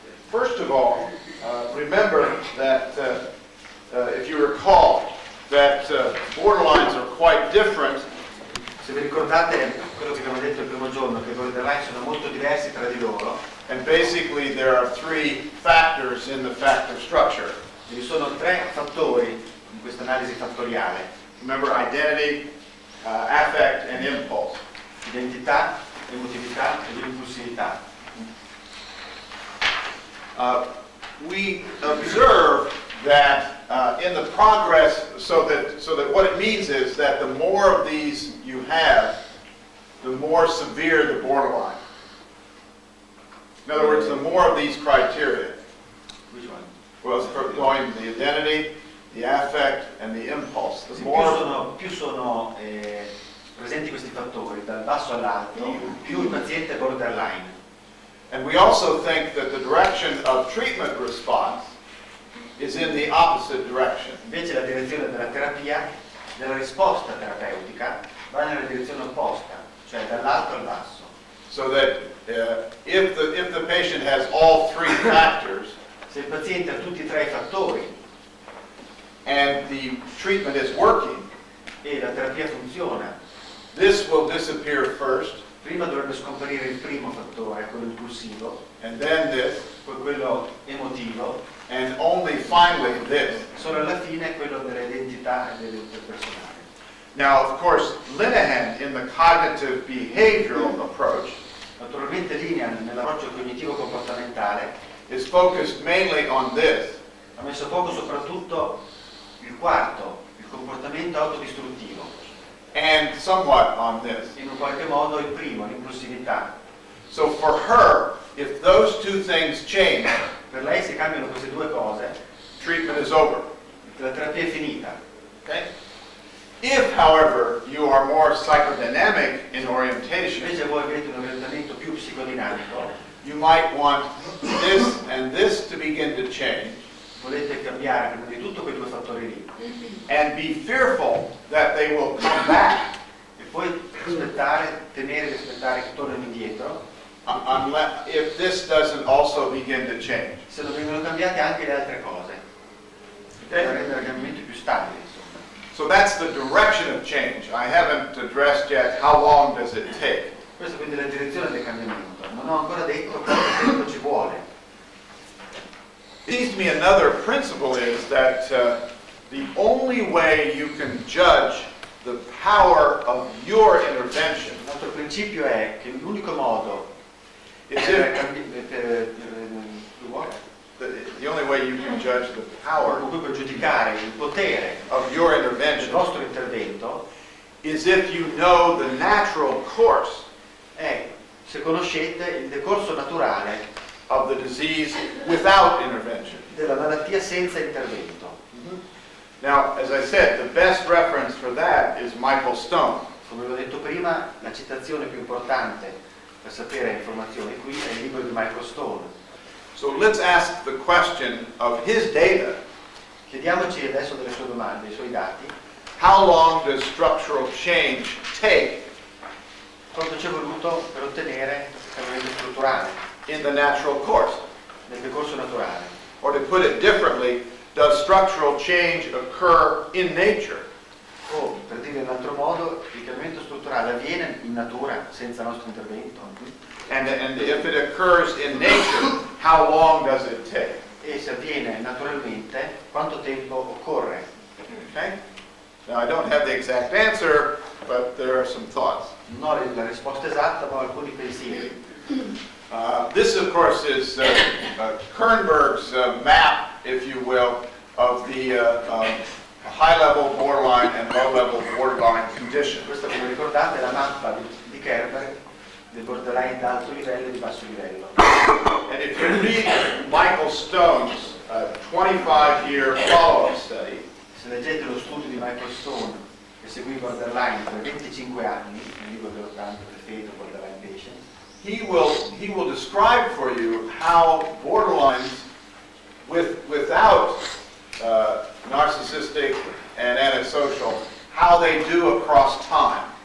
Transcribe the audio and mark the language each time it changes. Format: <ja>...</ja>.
<en>First of all, remember that if you recall, that borderlines are quite different.</en> <it>Se vi ricordate quello che abbiamo detto il primo giorno, che i borderline sono molto diversi tra di loro,</it> <en>And basically there are three factors in the factor structure.</en> <it>ci sono tre fattori in questa analisi fattoriale:</it> <en>Remember, identity, affect, and impulse.</en> <it>identità, emotività ed impulsività.</it> <en>We observe that in the progress, so that what it means is that the more of these you have, the more severe the borderline. In other words, the more of these criteria. Which one? Well, it's going the identity, the affect, and the impulse. The</en> <it>Sì,</it> <en>more</en> <it>più sono presenti questi fattori, dal basso all'alto, più il paziente è borderline.</it> <en>And we also think that the direction of treatment response is in the opposite direction.</en> <it>Invece la direzione della terapia, della risposta terapeutica, va nella direzione opposta, cioè dall'alto al basso.</it> <en>So that if the patient has all three factors</en> <it>Se il paziente ha tutti e tre i fattori</it> <en>and the treatment is working,</en> <it>e la terapia funziona,</it> <en>this will disappear first,</en> <it>prima dovrebbe scomparire il primo fattore, quello impulsivo,</it> <en>and then this,</en> <it>poi quello emotivo,</it> <en>and only finally this.</en> <it>solo alla fine quello dell'identità e dell'interpersonale.</it> <en>Now, of course, Linehan, in the cognitive behavioral approach,</en> <it>Naturalmente Linehan nell'approccio cognitivo-comportamentale</it> <en>is focused mainly on this.</en> <it>ha messo a fuoco soprattutto il quarto, il comportamento autodistruttivo,</it> <en>And somewhat on this.</en> <it>in un qualche modo il primo, l'impulsività.</it> <en>So for her, if those two things change,</en> <it>Per lei se cambiano queste due cose,</it> <en>treatment is over. la terapia è finita. Okay? If, however, you are more psychodynamic in orientation,</en> <it>Invece voi avete un orientamento più psicodinamico,</it> <en>you might want this and this to begin to change,</en> <it>volete cambiare prima di tutto quei due fattori lì</it> <en>and be fearful that they will come back</en> <it>e poi temere di aspettare che tornino indietro,</it> <en>unless, if this doesn't also begin to change.</en> <it>se non vengono cambiate anche le altre cose, per rendere il cambiamento più stabile, insomma.</it> <en>So that's the direction of change. I haven't addressed yet how long does it take.</en> <it>Questa quindi è la direzione del cambiamento. Non ho ancora detto quanto tempo ci vuole.</it> <en>It seems to me another principle is that the only way you can judge the power of your intervention</en> <it>Un altro principio è che l'unico modo</it> <en>is</en> <it>per</it> <en>if the only way you can judge the power</en> <it>con cui puoi giudicare il potere</it> <en>of your</en> <it>del</it> <en>intervention</en> <it>vostro intervento</it> <en>is if you know the natural course</en> <it>è se conoscete il decorso naturale</it> <en>of the disease without intervention.</en> <it>della malattia senza intervento.</it> <en>Now, as I said, the best reference for that is Michael Stone.</en> <it>Come vi ho detto prima, la citazione più importante per sapere informazioni qui è il libro di Michael Stone.</it> <en>So let's ask the question of his data.</en> <it>Chiediamoci adesso delle sue domande, dei suoi dati.</it> <en>How long does structural change take</en> <it>Quanto ci è voluto per ottenere il cambiamento strutturale</it> <en>in the natural course?</en> <it>nel percorso naturale?</it> <en>Or to put it differently, does structural change occur in nature?</en> <it>O, per dire in un altro modo, il cambiamento strutturale avviene in natura senza nostro intervento?</it> <en>And if it occurs in nature, how long does it take?</en> <it>E se avviene naturalmente, quanto tempo occorre?</it> <en>Okay? Now, I don't have the exact answer, but there are some thoughts.</en> <it>Non ho la risposta esatta, ma ho alcuni pensieri.</it> <en>This, of course, is Kernberg's map, if you will, of the high-level borderline and low-level borderline condition.</en> <it>Questa, come ricordate, è la mappa di Kernberg del borderline da alto livello e di basso livello.</it> <en>And if you read Michael Stone's 25-year follow-up study,</en> <it>Se leggete lo studio di Michael Stone che seguì il borderline per 25 anni, nel libro che ho tanto preferito, Borderline Patients,</it> <en>he will describe for you how borderlines without narcissistic and antisocial, how they do across time.</en>